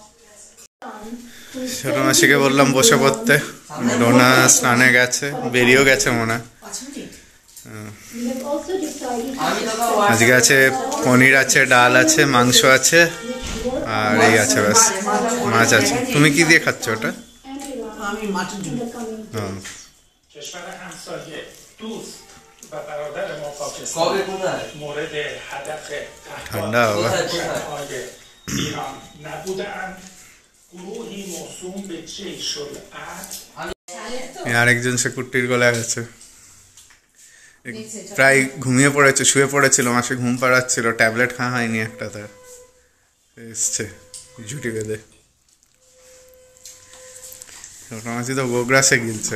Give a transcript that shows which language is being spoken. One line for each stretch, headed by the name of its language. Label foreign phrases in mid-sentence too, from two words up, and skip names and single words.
Bangla: ছোট মাসিকে বললাম বসে পড়তে, ডোনা স্নানে গেছে, বেরিয়েও গেছে মনে হয়। আজকে আছে পনির আছে, ডাল আছে, মাংস আছে, আর এই আছে ব্যাস, মাছ আছে। তুমি কি দিয়ে খাচ্ছ ওটা? আমি মাছের জন্য।
Persian: کشور همسایه دوست و برادر ما پاکستان مورد هدف تحریم‌های ایران نبودند. گروهی موسوم به جیش العدل
Bangla: আরেকজন সে কুট্টির গলায় আছে। প্রায় ঘুমিয়ে পড়েছে, শুয়ে পড়েছিল, মাসে ঘুম পাড়াচ্ছিল, ট্যাবলেট খাওয়া হয়নি একটা, তার এসছে ঝুটি বেঁধে। মাসি তো গোগ্রাসে গিলছে